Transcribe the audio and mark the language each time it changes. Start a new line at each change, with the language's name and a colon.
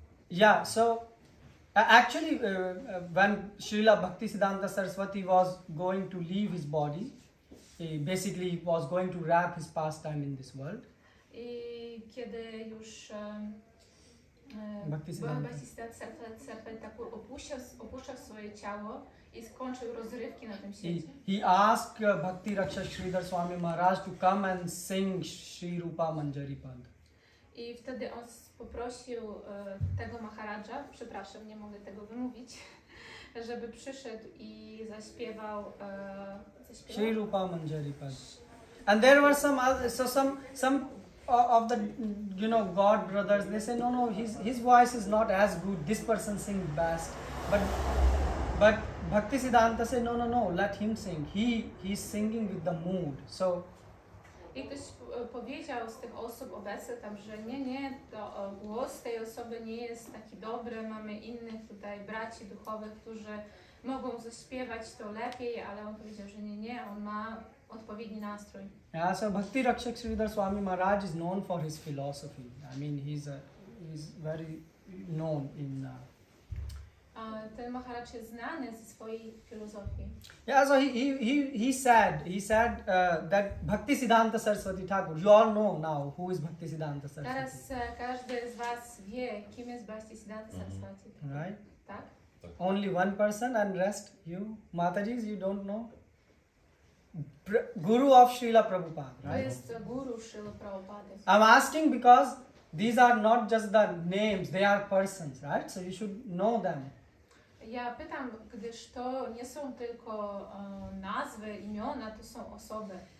English: Yeah, so actually when Srila Bhaktisiddhanta Saraswati was going to leave his body, he basically was going to wrap his pastime in this world.
Polish: I kiedy już Bhaktisiddhanta Bhaktisiddhanta Saraswati opuszczał swoje ciało i skończył rozrywki na tym
English: he,
Polish: świecie.
English: he asked Bhakti Rakshak Sridhar Swami Maharaj to come and sing Shri Rupa Manjari Pad.
Polish: I wtedy on poprosił tego Maharadża, przepraszam, nie mogę tego wymówić, żeby przyszedł i zaśpiewał. Shri Rupa Manjari Pad.
English: And there were some other, so some of the God brothers, they say no, his voice is not as good, this person sings best, but Bhaktisiddhanta said no, let him sing, he's singing with the mood. So
Polish: I ktoś powiedział z tych osób obecnych tam, że nie, to głos tej osoby nie jest taki dobry, mamy innych tutaj braci duchowych, którzy mogą zaśpiewać to lepiej, ale on powiedział, że nie, on ma odpowiedni nastrój.
English: yeah, so Bhakti Rakshak Sridhar Swami Maharaj is known for his philosophy. I mean, he's very known in.
Polish: Ten Maharaj jest znany ze swojej filozofii.
English: Yeah, so he said that Bhaktisiddhanta Saraswati Thakur. You all know now who is Bhaktisiddhanta Saraswati.
Polish: Teraz każdy z was wie, kim jest Bhaktisiddhanta Saraswati.
English: Right?
Polish: Tak?
English: Only one person and rest you Matajis, you don't know. Guru of Srila Prabhupada,
Polish: To
English: right?
Polish: jest guru Srila Prabhupada.
English: I'm asking because these are not just the names, they are persons, right? So you should know them.
Polish: Ja pytam, gdyż to nie są tylko nazwy, imiona, to są osoby.